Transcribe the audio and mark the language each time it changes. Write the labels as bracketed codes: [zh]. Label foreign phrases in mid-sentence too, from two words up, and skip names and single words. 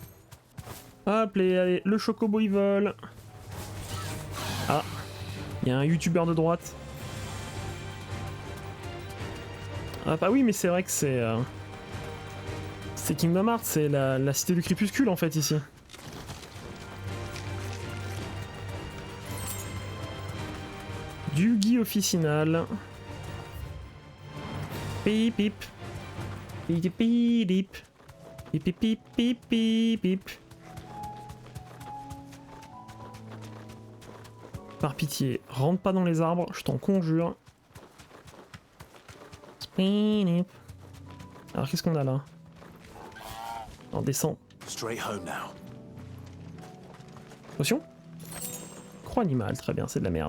[fr] Hop, allez, le chocobo il vole. Ah, il y a un youtubeur de droite. Ah bah oui, mais c'est vrai que c'est... C'est Kingdom Hearts, c'est la cité du crépuscule en fait ici. Du Guy officinal. Pip pip. Pip pip pip. Pip pip pip pip pip pip. Par pitié, rentre pas dans les arbres, je t'en conjure. Alors qu'est-ce qu'on a là? On descend. Potion? Croix animale, très bien, c'est de la merde.